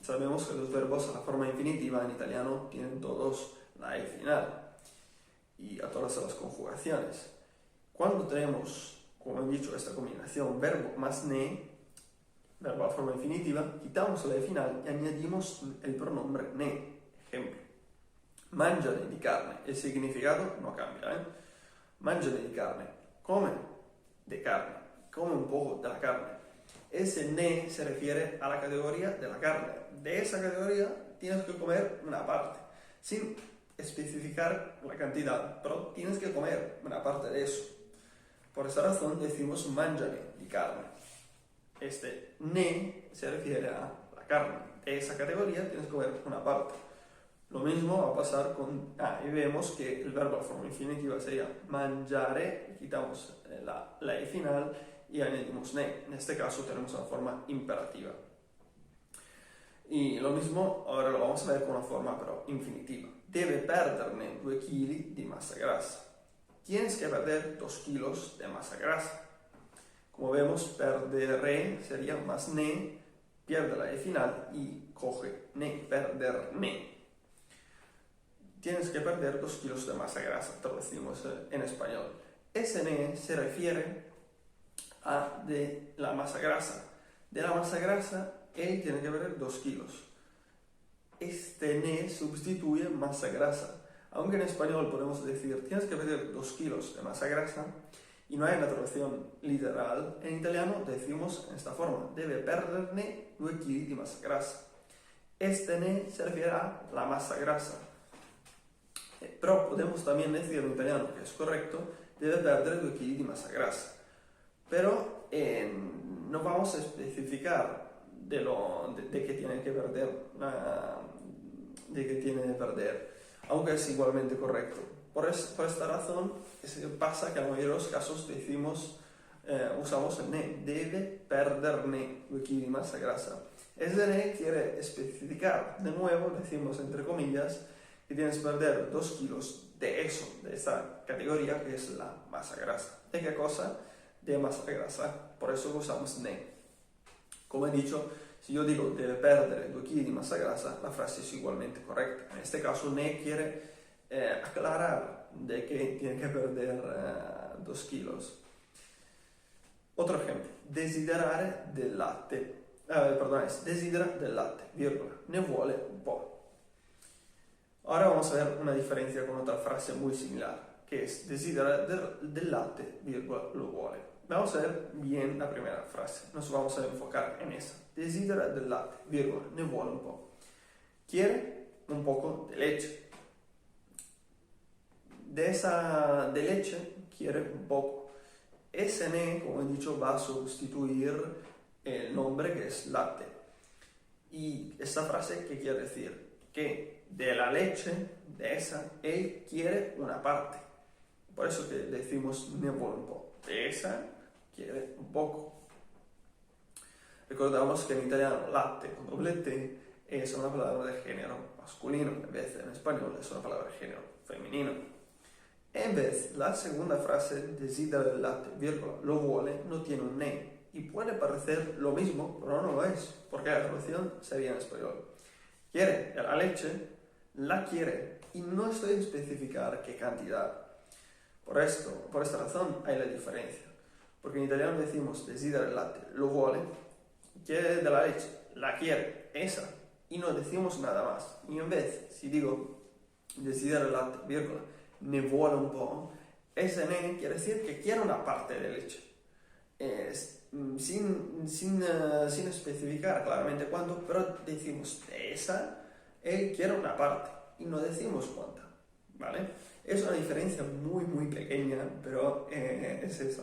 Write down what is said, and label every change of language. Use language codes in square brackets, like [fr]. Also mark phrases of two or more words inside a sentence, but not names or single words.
[es] sabemos que los verbos a la forma infinitiva en italiano tienen todos la E final y a todas las conjugaciones. Cuando tenemos, como he dicho, esta combinación verbo más ne, verbo a la forma infinitiva, quitamos la E final y añadimos el pronombre ne. Ejemplo, [it] mangiare di carne, [es] el significado no cambia, [it] mangiare di carne, [es] come de carne, come un poco de la carne. Ese ne se refiere a la categoría de la carne. De esa categoría tienes que comer una parte, sin especificar la cantidad, pero tienes que comer una parte de eso. Por esa razón decimos [it] mangiare di carne. [es] Este ne se refiere a la carne. De esa categoría tienes que comer una parte. Lo mismo va a pasar con... y vemos que el verbo a forma infinitiva sería mangiare, quitamos la E final y añadimos ne. En este caso tenemos una forma imperativa. Y lo mismo ahora lo vamos a ver con una forma pero infinitiva. [it] Debe perderne 2 kg di masa grasa. [es] Tienes que perder 2 kilos de masa grasa. Como vemos, perdere sería más ne, pierde la E final y coge ne, perderne. Tienes que perder 2 kilos de masa grasa, traducimos en español. Ese ne se refiere a de la masa grasa. De la masa grasa, él tiene que perder 2 kilos. Este ne sustituye masa grasa. Aunque en español podemos decir tienes que perder 2 kilos de masa grasa y no hay una traducción literal, en italiano decimos en esta forma: [it] debe perderne 2 kg di masa grasa. [es] Este ne se refiere a la masa grasa. Pero podemos también decir en italiano, que es correcto, [it] debe perder 2 kg di masa grasa. [es] Pero no vamos a especificar de qué tiene que perder, aunque es igualmente correcto. Por esta razón pasa que en la mayoría de los casos usamos el ne, [it] debe perderne 2 kg di masa grasa. [es] Ese ne quiere especificar, de nuevo decimos entre comillas, que tienes que perder 2 kilos de eso, de esta categoría que es la masa grasa. ¿De qué cosa? De masa grasa. Por eso usamos ne. Como he dicho, si yo digo [it] debe perder 2 kg di masa grasa, [es] la frase es igualmente correcta. En este caso, ne quiere aclarar de que tiene que perder 2 kilos. Otro ejemplo, [it] desiderare del latte. Desidera del latte, virgola, ne vuole un po'. [es] Ahora vamos a ver una diferencia con otra frase muy similar, que es [it] desidera del latte, virgola, lo vuole. [es] Vamos a ver bien la primera frase, nos vamos a enfocar en esa. [it] Desidera del latte, virgola, ne vuole un po'. [es] Quiere un poco de leche. De leche quiere un poco. Ese ne, como he dicho, va a sustituir el nombre que es latte. Y esta frase, ¿qué quiere decir? Que de la leche, de esa, él quiere una parte. Por eso que decimos [it] ne vuole un po'. [es] De esa quiere un poco. Recordamos que en italiano latte con doble T es una palabra de género masculino, en vez de en español es una palabra de género femenino. En vez, la segunda frase, [it] desidera del latte, virgola, lo vuole, [es] no tiene un ne. Y puede parecer lo mismo, pero no lo es, porque la traducción sería en español. Quiere de la leche, la quiere, y no estoy a especificar qué cantidad. Por esta razón hay la diferencia. Porque en italiano decimos [it] desidera del latte, lo vuole, [es] quiere de la leche, la quiere, esa, y no decimos nada más. Y en vez, si digo [it] desidera del latte, virgola, ne vuole un po', [es] ese ne quiere decir que quiere una parte de leche. Sin especificar claramente cuánto, pero decimos de esa, él quiere una parte y no decimos cuánta, ¿vale? Es una diferencia muy muy pequeña, pero es esa.